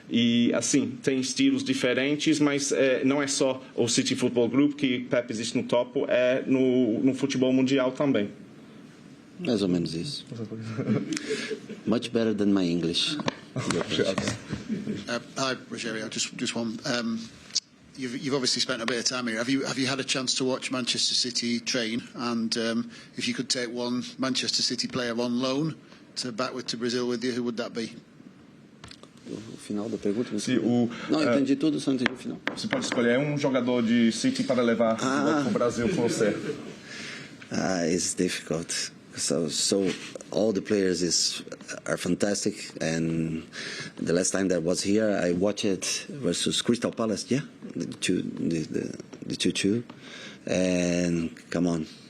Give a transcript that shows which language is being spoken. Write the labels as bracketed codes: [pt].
[pt] E, assim, tem estilos diferentes, mas não é só o City Football Group que Pep existe no topo, é no futebol mundial também. Mais ou menos isso. [en] Much better than my English. Hi, Rogerio. Just one. You've obviously spent a bit of time here. Have you had a chance to watch Manchester City train? And if you could take one Manchester City player on loan back to Brazil with you, who would that be? [pt] O final da pergunta? Não, entendi tudo, só entendi o final. Você pode escolher um jogador de City para levar para o Brasil com você. [en] It's difficult. So all the players are fantastic, and the last time that I was here, I watched it versus Crystal Palace. Yeah, the 2-2, and come on.